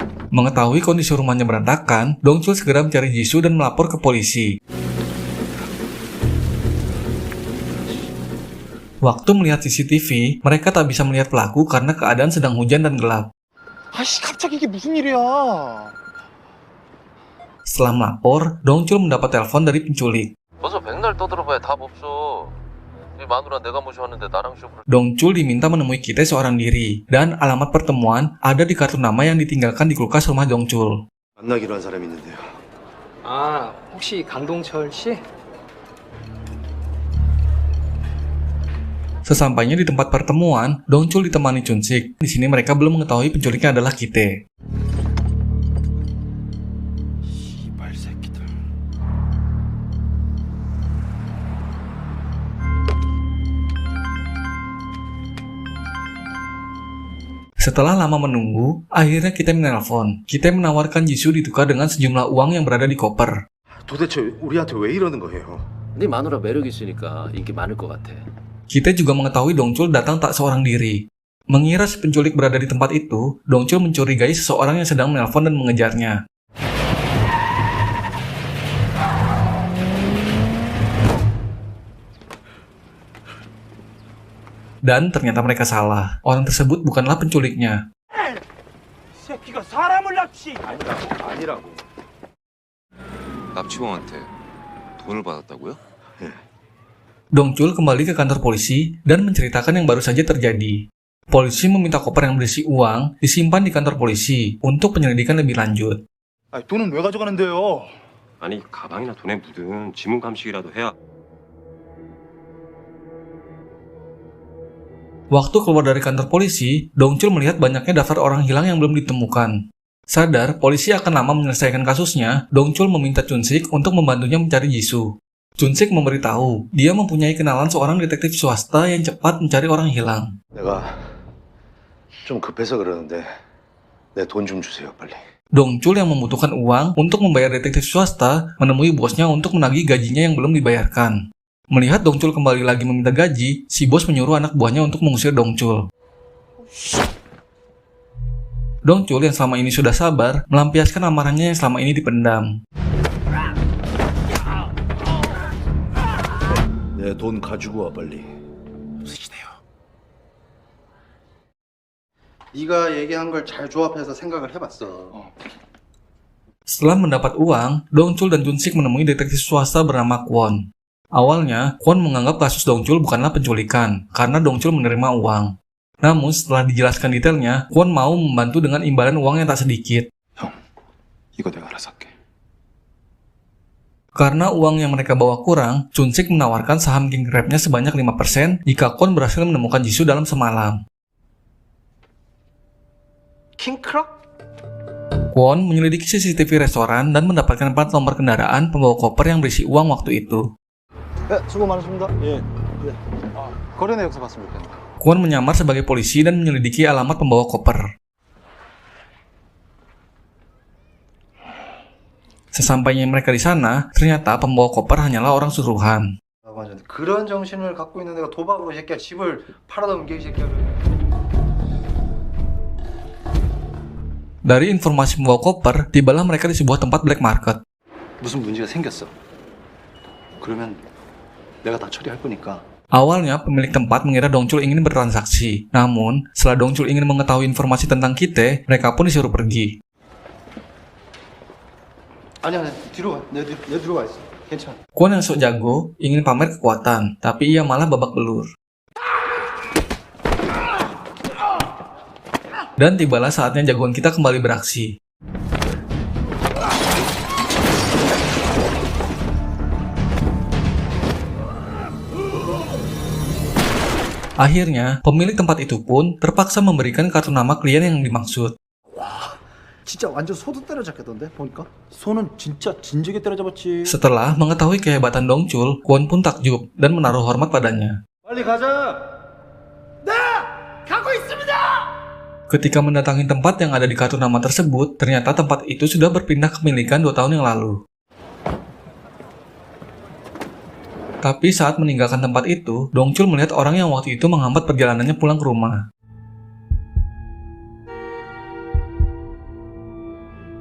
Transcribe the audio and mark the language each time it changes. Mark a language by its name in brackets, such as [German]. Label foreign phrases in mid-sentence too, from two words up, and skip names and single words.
[Indonesian] Mengetahui kondisi rumahnya berantakan, Dongchul segera mencari Jisoo dan melapor ke polisi. Waktu melihat CCTV, mereka tak bisa melihat pelaku karena keadaan sedang hujan dan gelap. [Korean] 아씨 갑자기 이게 무슨 일이야? [Indonesian] Setelah melapor, Dongchul mendapat telepon dari penculik. [Korean] 어서 백날 떠들어봐야 답 없어. 네 마누라 내가 모셔왔는데 나랑 쇼부를. [Indonesian] Dongchul diminta menemui Kite seorang diri, dan alamat pertemuan ada di kartu nama yang ditinggalkan di kulkas rumah Dongchul. [Korean] 만나기로 한 사람이 있는데요. 아, 혹시 강동철 씨? [Indonesian] Sesampainya di tempat pertemuan, Dongchul ditemani Chun-sik. Di sini mereka belum mengetahui penculiknya adalah Kite. [Korean] 이발 새끼들. [Indonesian] Setelah lama menunggu, akhirnya Kite menelpon. Kite menawarkan Jisoo ditukar dengan sejumlah uang yang berada di koper. [Korean] 도대체 우리한테 왜 이러는 거예요? 네 마누라 매력 있으니까 인기 많을 것 같아. [Indonesian] Kite juga mengetahui Dongchul datang tak seorang diri. Mengira si penculik berada di tempat itu, Dongchul mencurigai seseorang yang sedang menelpon dan mengejarnya. Dan ternyata mereka salah. Orang tersebut bukanlah penculiknya. [Korean] 새끼가 사람을 납치. 아니라고. 납치범한테 돈을 받았다고요? [Indonesian] Dongchul kembali ke kantor polisi dan menceritakan yang baru saja terjadi. Polisi meminta koper yang berisi uang disimpan di kantor polisi untuk penyelidikan lebih lanjut. [Korean] 아니 돈은 왜 가져가는데요? 아니 가방이나 돈에 묻은 지문 감식이라도 해야. [Indonesian] Waktu keluar dari kantor polisi, Dongchul melihat banyaknya daftar orang hilang yang belum ditemukan. Sadar polisi akan lama menyelesaikan kasusnya, Dongchul meminta Chun-sik untuk membantunya mencari Jisoo. Chun-sik memberitahu dia mempunyai kenalan seorang detektif swasta yang cepat mencari orang hilang. [Korean] 내가 좀 급해서 그러는데 내 돈 좀 주세요, 빨리. [Indonesian] Dongchul yang membutuhkan uang untuk membayar detektif swasta menemui bosnya untuk menagih gajinya yang belum dibayarkan. Melihat Dongchul kembali lagi meminta gaji, si bos menyuruh anak buahnya untuk mengusir Dongchul. Dongchul yang selama ini sudah sabar, melampiaskan amarahnya yang selama ini dipendam. [Korean] 내 돈 가지고 와, 빨리. 네가 얘기한 걸 잘 조합해서 생각을 해봤어. [Indonesian] Setelah mendapat uang, Dongchul dan Chun-sik menemui detektif swasta bernama Kwon. Awalnya, Kwon menganggap kasus Dongchul bukanlah penculikan, karena Dongchul menerima uang. Namun, setelah dijelaskan detailnya, Kwon mau membantu dengan imbalan uang yang tak sedikit. [Korean] 형, 이거 내가 알아서 할게. [Indonesian] Karena uang yang mereka bawa kurang, Chun-sik menawarkan saham King Crab-nya sebanyak 5% jika Kwon berhasil menemukan Jisoo dalam semalam. [Korean] 킹크럭? [Indonesian] Kwon menyelidiki CCTV restoran dan mendapatkan plat nomor kendaraan pembawa koper yang berisi uang waktu itu. [Korean] 네, 수고 많으십니다. 예. 거래 내역서 봤으면 좋겠네. [Indonesian] Kwon menyamar sebagai polisi dan menyelidiki alamat pembawa koper. Sesampainya mereka di sana, ternyata pembawa koper hanyalah orang suruhan. [Korean] 그런 정신을 갖고 있는 애가 도박으로 이 새끼야 집을 팔아넘겨 이 새끼야. [Indonesian] Dari informasi pembawa koper, tibalah mereka di sebuah tempat [English] black market. [Korean] 무슨 문제가 생겼어. 그러면 내가 다 처리할 거니까. [Indonesian] Awalnya, pemilik tempat mengira Dongchul ingin bertransaksi. Namun, setelah Dongchul ingin mengetahui informasi tentang Kite, mereka pun disuruh pergi. [Korean] 아니야, 뒤로 와. 내 뒤로 와 있어. 괜찮아. [Indonesian] Kwon yang sok jago ingin pamer kekuatan, tapi ia malah babak belur. Dan tibalah saatnya jagoan kita kembali beraksi. Akhirnya, pemilik tempat itu pun terpaksa memberikan kartu nama klien yang dimaksud. [Korean] 진짜 완전 소도 때려잡겠던데 보니까. 소는 진짜 진지하게 때려잡았지. [Indonesian] Setelah mengetahui kehebatan Dongchul, Kwon pun takjub dan menaruh hormat padanya. [Korean] 빨리 가자. [Indonesian] Ketika mendatangi tempat yang ada di kartu nama tersebut, ternyata tempat itu sudah berpindah kepemilikan 2 tahun yang lalu. Tapi saat meninggalkan tempat itu, Dongchul melihat orang yang waktu itu menghambat perjalanannya pulang ke rumah.